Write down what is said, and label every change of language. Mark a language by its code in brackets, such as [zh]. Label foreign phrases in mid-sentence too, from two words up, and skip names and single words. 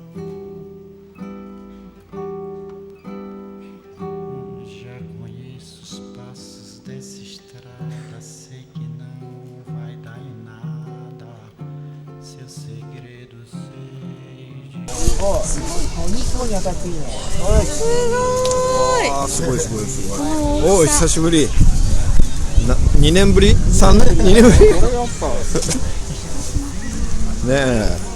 [pt] Já conheço os passos dessa estrada, sei que não vai dar em nada, seu segredo sei de... [ja] あーすごいすごいすごい。おお久しぶり。2年ぶり3年2年ぶりねえ。